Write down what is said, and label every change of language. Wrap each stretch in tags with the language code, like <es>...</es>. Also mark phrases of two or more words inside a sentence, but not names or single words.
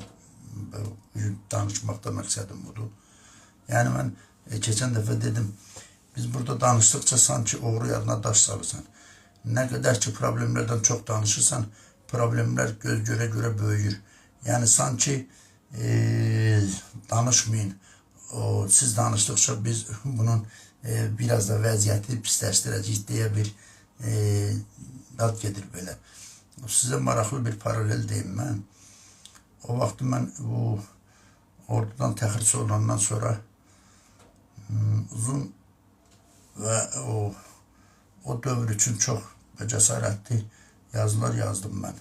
<az>Bugün danışmaqda məqsədim budur.</az> <tr>Yani ben geçen defa dedim, biz burada danıştıkça</tr> <az>sanki oğru yadına daş salırsan.</az> <tr>Ne kadar ki problemlerden çok danışırsan problemler göz göre göre büyür.</tr> <az>Yani sanki danışmayın, siz danışdıkça biz bunun biraz da vəziyyəti pisləşdirəcəyik deyə bir ad gedir belə. Sizə maraqlı bir paralel deyim mən. O vaxt mən bu ordudan təxris olandan sonra uzun və o dövr üçün çox cəsarətli yazılar yazdım mən.</az>